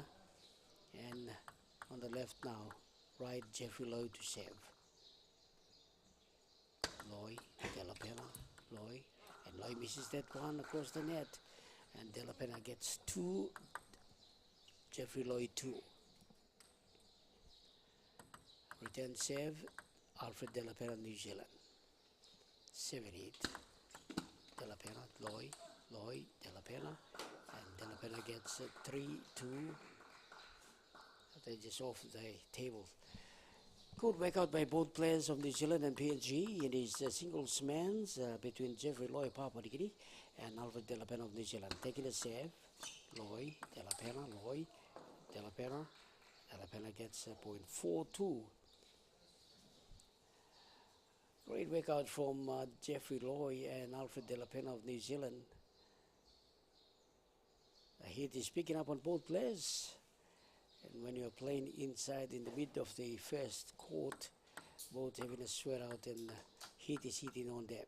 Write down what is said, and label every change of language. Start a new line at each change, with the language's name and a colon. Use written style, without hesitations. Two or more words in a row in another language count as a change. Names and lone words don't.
English: And on the left now, right, Jeffrey Lloyd to serve. Lloyd, De La Pena, Lloyd, and Lloyd misses that one across the net. And De La Pena gets 2, Jeffrey Lloyd 2. Return serve, Alfred De La Pena, New Zealand. 7-8. De La Pena, Lloyd, Lloyd, De La Pena, and De La Pena gets 3-2. They're just off the table. Good workout by both players of New Zealand and PNG in his singles men's between Jeffrey Lloyd, Papua New Guinea, and Alfred De La Pena of New Zealand. Taking a serve, Lloyd, De La Pena, Lloyd, De La Pena. De La Pena gets a point 4-2. Great workout from Jeffrey Lloyd and Alfred De La Pena of New Zealand. The heat is picking up on both players. And when you're playing inside in the mid of the first court, both having a sweat out and heat is hitting on them.